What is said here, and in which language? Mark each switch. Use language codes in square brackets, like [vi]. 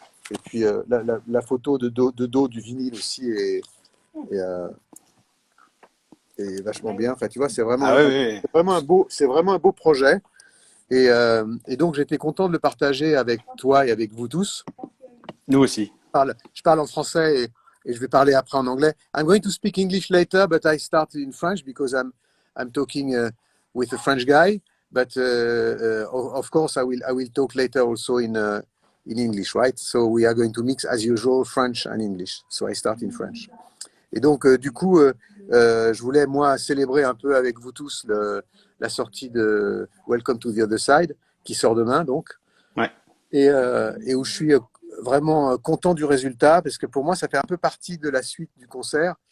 [fr] Et puis, la photo de dos du vinyle aussi est, euh, est vachement bien. Enfin, tu vois, c'est Ah vraiment, oui, oui, oui. c'est vraiment un beau projet. Et donc, j'étais content de le partager avec toi et avec vous tous. Nous aussi. Je parle en français et je vais parler après en anglais. [en] I'm going to speak English later, but I start in French because I'm talking with a French guy. But of course, I will talk later also in English, right? So we are going to mix as usual French and English. So I start in French. [fr] Et donc, du coup, je voulais, moi, célébrer un peu avec vous tous la sortie de Welcome to the Other Side, qui sort demain, donc, Ouais. et où je suis vraiment content du résultat, parce que pour moi, ça fait un peu partie de la suite du concert.